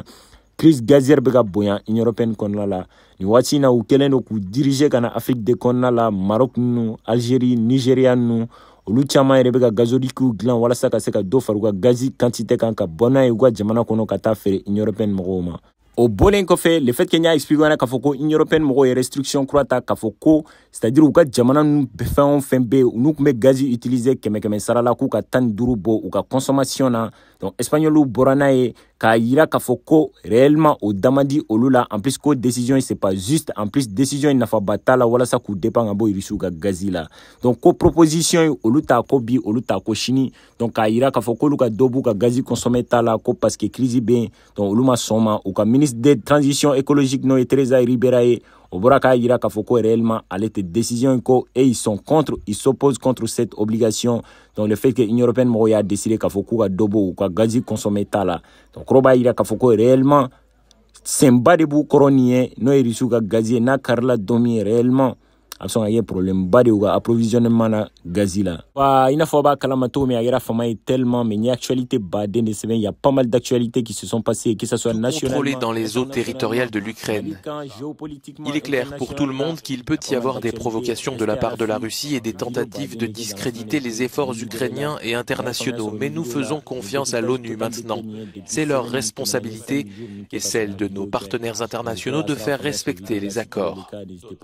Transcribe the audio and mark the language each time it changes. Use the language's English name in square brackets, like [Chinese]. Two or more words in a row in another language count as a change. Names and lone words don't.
[French] Crise gazière [Bambara] bɛ ka bonya Union européenne kɔnɔna la nin waati in na u kɛlen don k'u diriger ka na Afrique de kɔnɔna la Maroc ninnu Algérie Nigéria ninnu olu caman yɛrɛ bɛ ka gazodikiw dilan walasa ka se ka dɔ fara u ka gazi quantité kan ka bɔ n'a ye u ka jamana kɔnɔ ka taa feere Union européenne mɔgɔw ma. O bɔlen kɔfɛ [French] le fait que [Bambara] n y'a expliqué k'a fɔ ko Union européenne mɔgɔw ye restriction kura ta k'a fɔ ko c'est-à-dire u ka jamana ninnu fɛn o fɛn bɛ yen n'u tun bɛ gazi utiliser 100 sara la k'u ka 15 bɔ u ka consommation na donc espagnoliw bɔra n'a ye k'a yira k'a fɔ ko réellement o da man di olu la [French] en plus [Bambara] ko décision [French] c'est pas juste en plus décision [Bambara] nafaba t'a la walasa k'u dépend ka bɔ Russiw ka gazi la donc ko proposition olu t'a ko bi olu t'a ko sini donc k'a yira k'a fɔ k'olu ka dɔ b'u ka gazi consommer t'a la ko parce que crise bɛ yen donc olu ma sɔn ma u ka [French] ministre de transition écologique [Bambara] n'o ye Teresa Ribera ye o bɔra k'a yira k'a fɔ ko réellement ale tɛ décision ko [French] et ils sont contre ils s'opposent contre cette obligation donc le fait que [Bambara] Union européenne mɔgɔw y'a décidé k'a fɔ k'u ka dɔ bɔ u ka gazi consommer t'a la donc kɔrɔ b'a yira k'a fɔ ko réellement sɛnba de b'u kɔrɔ nin ye n'o ye Russiw ka gazi ye n'a karila don min réellement a bɛ sɔn ka kɛ problème ba de u ka approvisionnement na gazi la. Wa i n'a fɔ b'a kalama cogo min a kɛra fama ye tellement mais ni actualité baden de sɛbɛn [French] il y a pas mal d'actualités qui se sont passées que ça soit nationalement contrôlé dans les eaux territoriales de l'Ukraine. Il est clair pour tout le monde qu'il peut y avoir des provocations de la part de la Russie et des tentatives de discréditer les efforts ukrainiens et internationaux. Mais nous faisons confiance à l'ONU maintenant. C'est leur responsabilité et celle de nos partenaires internationaux de faire respecter les accords.